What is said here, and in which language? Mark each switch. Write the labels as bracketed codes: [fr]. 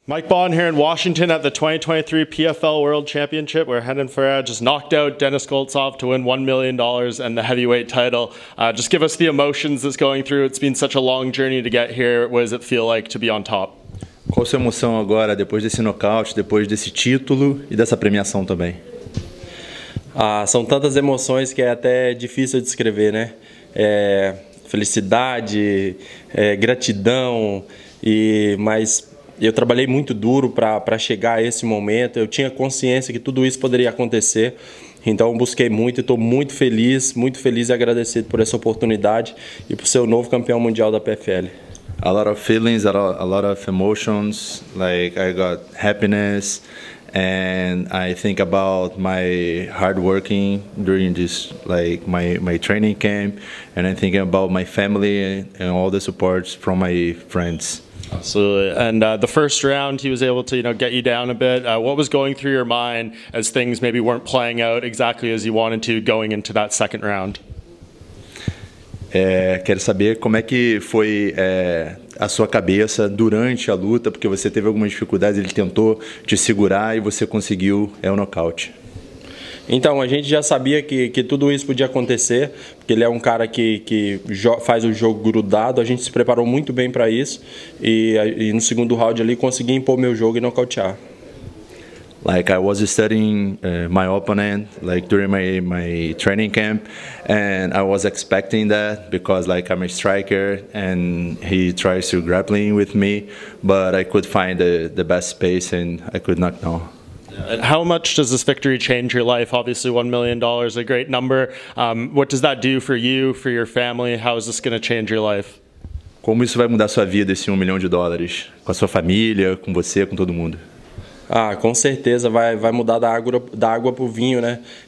[en] Mike Bohn here in Washington at the 2023 PFL World Championship, where Renan Ferreira just knocked out Denis Goltsov to win $1 million and the heavyweight title. Just give us the emotions that's going through. It's been such a long journey to get here. What does it feel like to be on top? [pt] Qual a sua emoção agora, depois desse nocaute, depois desse título e dessa premiação também? São tantas emoções que é até difícil de descrever, né? Felicidade, gratidão, mas eu trabalhei muito duro para chegar a esse momento. Eu tinha consciência que tudo isso poderia acontecer, então busquei muito e estou muito feliz e agradecido por essa oportunidade e por ser o novo campeão mundial da PFL. [en] A lot of feelings, a lot of emotions. Like I got happiness, and I think about my hard working during this, like my training camp, and I'm thinking about my family and all the supports from my friends. Absolutely. And the first round, he was able to, get you down a bit. What was going through your mind as things maybe weren't playing out exactly as you wanted to going into that second round? [pt] Quero saber como é que foi a sua cabeça durante a luta, porque você teve algumas dificuldades, ele tentou te segurar e você conseguiu o nocaute. Então, a gente já sabia que tudo isso podia acontecer, porque ele é um cara que faz o jogo grudado, a gente se preparou muito bem para isso e no segundo round ali consegui impor meu jogo e nocautear. [en] Like I was studying my opponent like during my training camp, and I was expecting that because like I'm a striker and he tries to grappling with me, but I could find the best space and I could knock down. And how much does this victory change your life? Obviously $1 million, a great number. What does that do for you, for your family? How is this going to change your life? [pt] Como isso vai mudar sua vida, esse $1 milhão? Com a sua família, com você, com todo mundo? Com certeza vai mudar da água pro vinho, né?